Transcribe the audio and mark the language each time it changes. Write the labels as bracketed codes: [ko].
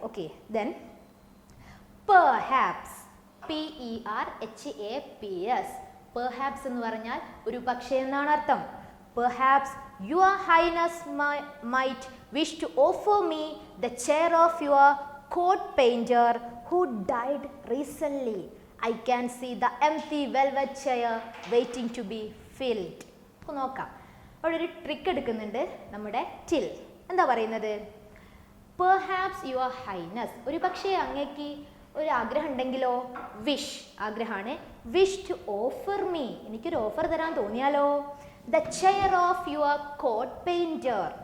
[en] Okay, then perhaps, PERHAPS. Perhaps [ml] എന്ന് പറഞ്ഞാൽ ഒരു പക്ഷേ എന്നാണ് അർത്ഥം. [en] Perhaps your highness might wish to offer me the chair of your court painter who died recently. I can see the empty velvet chair waiting to be filled. [ml] നോക്കാം, അവിടെ ഒരു trick എടുക്കുന്നുണ്ട് നമ്മുടെ ടിൽ. എന്താ പറയുന്നത്? [en] perhaps your highness, [ml] ഒരു പക്ഷേ അങ്ങേക്ക് ഒരു ആഗ്രഹം ഉണ്ടെങ്കിലോ, [en] wish, [ml] ആഗ്രഹമാണ്, [en] wish to offer me, [ml] എനിക്കൊരു ഓഫർ തരാൻ തോന്നിയാലോ, [en] The chair of your court painter.